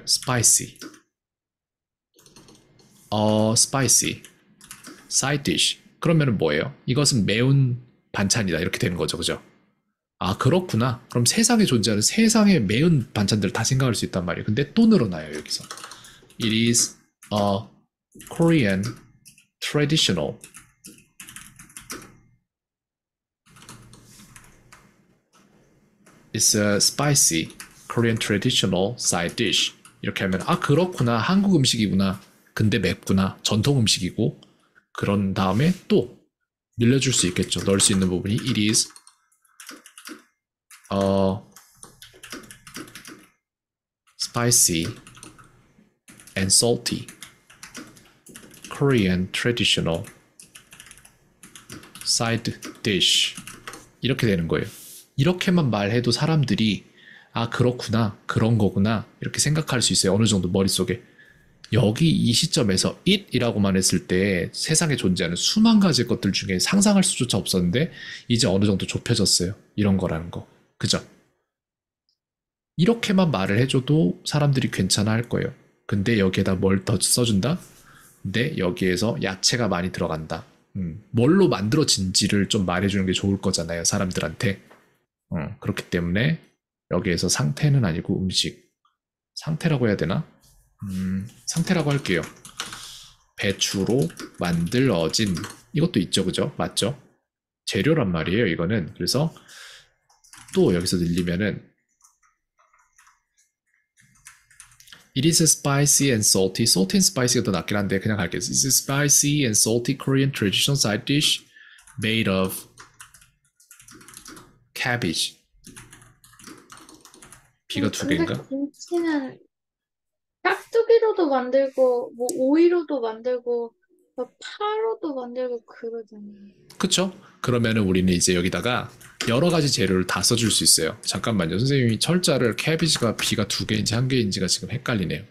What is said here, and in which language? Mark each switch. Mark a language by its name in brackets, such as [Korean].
[English] spicy. spicy. side dish. [Korean] 그러면은 뭐예요? 이것은 매운 반찬이다. 이렇게 되는 거죠. 그죠? 아, 그렇구나. 그럼 세상에 존재하는 세상의 매운 반찬들을 다 생각할 수 있단 말이에요. 근데 또 늘어나요, 여기서. [English] It is a Korean traditional. It's a spicy Korean traditional side dish. [Korean] 이렇게 하면 아, 그렇구나. 한국 음식이구나. 근데 맵구나. 전통 음식이고. 그런 다음에 또 늘려줄 수 있겠죠. 넣을 수 있는 부분이 [English] it is spicy and salty Korean traditional side dish. [Korean] 이렇게 되는 거예요. 이렇게만 말해도 사람들이 아, 그렇구나, 그런 거구나 이렇게 생각할 수 있어요. 어느 정도 머릿속에. 여기 이 시점에서 it이라고만 했을 때 세상에 존재하는 수만 가지 것들 중에 상상할 수조차 없었는데 이제 어느 정도 좁혀졌어요. 이런 거라는 거. 그죠? 이렇게만 말을 해줘도 사람들이 괜찮아 할 거예요. 근데 여기에다 뭘 더 써준다? 근데 여기에서 야채가 많이 들어간다. 뭘로 만들어진지를 좀 말해주는 게 좋을 거잖아요, 사람들한테. 그렇기 때문에 여기에서 상태는 아니고 음식. 상태라고 해야 되나? 상태라고 할게요. 배추로 만들어진. 이것도 있죠, 그죠? 맞죠? 재료란 말이에요, 이거는. 그래서 또 여기서 늘리면은 [English] It is spicy and salty. Salty and spicy [Korean] 가 더 낫긴 한데 그냥 갈게요. [English] It is a spicy and salty Korean traditional side dish made of cabbage. [Korean] B가 두 개인가? 근데 김치는 깍두기로도 만들고 뭐 오이로도 만들고 뭐 파로도 만들고 그러잖아요. 그쵸? 그러면은 우리는 이제 여기다가 여러 가지 재료를 다 써줄 수 있어요. 잠깐만요. 선생님이 철자를 캐비지가 B가 두 개인지 한 개인지가 지금 헷갈리네요.